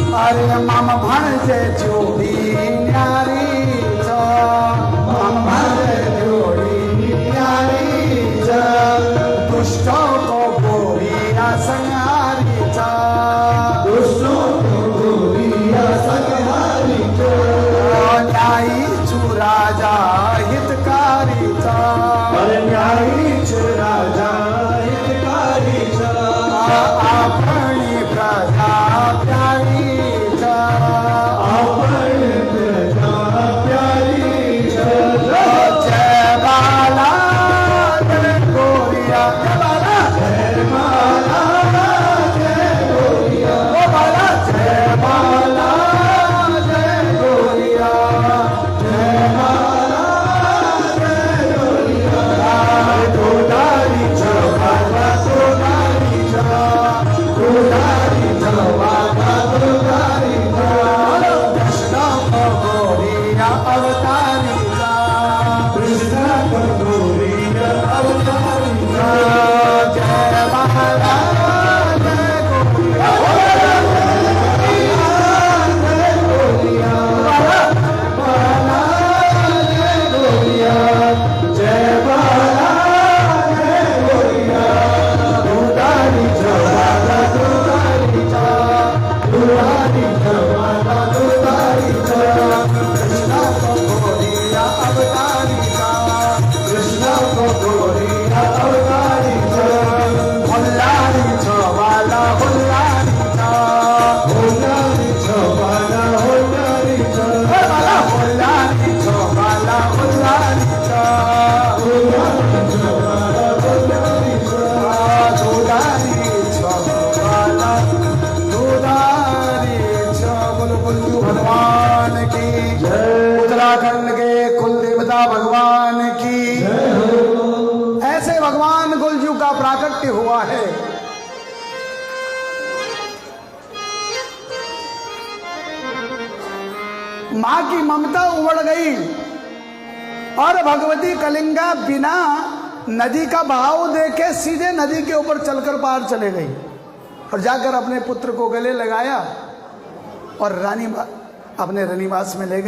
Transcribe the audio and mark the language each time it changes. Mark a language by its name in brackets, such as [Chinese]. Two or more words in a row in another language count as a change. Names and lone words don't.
[Kumaoni] अरे मम भणजे जोड़ी न्यारी छ, मम भणजे जोड़ी न्यारी छ, दुष्टों को गोरिया संहारी छ, दुष्टों को गोरिया संहारी छ, न्यायी छु राजा हितकारी छ, अरे न्यायी छु राजा हितकारी छ, अपनी प्रजा प्यारी छ, अपनी प्रजा प्यारी छ, जय बाला जय गोरिया, जय बाला जय बाला जय गोरिया, ओ बाला जय बाला जय गोरिया, जय बाला जय गोरिया, गोदारी छ बाला गोदारी छ, गोदारी छ बाला गोदारी छ, कृष्ण को गोरिया अवतारी छ, कृष्ण को गोरिया अवतारी छ, जय बाला जय गोरिया, जय गोरिया, बाला जय गोरिया, जय बाला जय गोरिया, गोदारी छ बाला गोदारी छ, गोदारी छ बाला गोदारी छ, कृष्ण को गोरिया अवतारी छ, कृष्ण को गोरिया अवतारी छ, होल्लारी छ बाला होल्लारी छ, होल्लारी छ बाला होल्लारी छ, बाला होल्लारी छ बाला होल्लारी छ, होल्लारी छ बाला होल्लारी छ, गोदारी छ बाला गोदारी छ। [Hindi] बोलो कुल्लू भगवान की जय, उत्तराखंड के कुल देवता भगवान की जय। ऐसे भगवान कुलजू का प्राकट्य हुआ है। मां की ममता उमड़ गई और भगवती कलिंगा बिना नदी का बहाव देखे सीधे नदी के ऊपर चलकर पार चले गई और जाकर अपने पुत्र को गले लगाया और रानी अपने रनिवास में ले गई।